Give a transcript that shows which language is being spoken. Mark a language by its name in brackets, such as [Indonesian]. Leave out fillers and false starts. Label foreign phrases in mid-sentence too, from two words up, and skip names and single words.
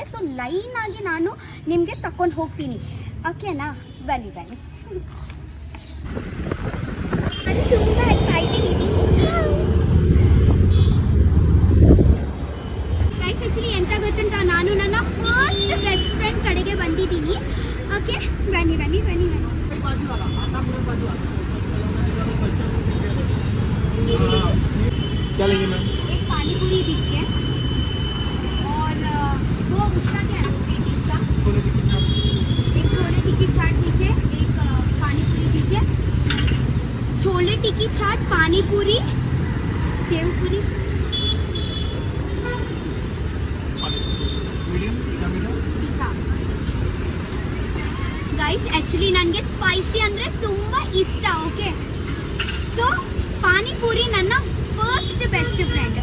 [Kannada] ಸೊ ಲೈನಾಗಿ ನಾನು ನಿಮಗೆ ತಗೊಂಡು ಹೋಗ್ತೀನಿ. ಓಕೆನಾ? ಬನ್ನಿ. ನಾನು ತುಂಬ ಎಕ್ಸೈಟೆಡ್ ಇದ್ದೀನಿ. [English] guys actually [Kannada] ಎಂತ ಗೊತ್ತುಂಟ, ನಾನು ನನ್ನ [English] first best friend [Kannada] ಕಡೆಗೆ ಬಂದಿದ್ದೀನಿ. ಓಕೆ, ಬನ್ನಿ. [Hindi] एक पानी पूरी दीजिए और वो उसका क्या है इसका, एक छोले टिक्की चाट दीजिए, एक पानी पूरी दीजिए. छोले टिक्की चाट, पानी पूरी, सेव पूरी. [English] guys actually [Kannada] ನನಗೆ ಸ್ಪೈಸಿ ಅಂದರೆ ತುಂಬ ಇಷ್ಟ. [English] okay, so [Kannada] ಪಾನಿಪೂರಿ ನನ್ನ [English] first best friend.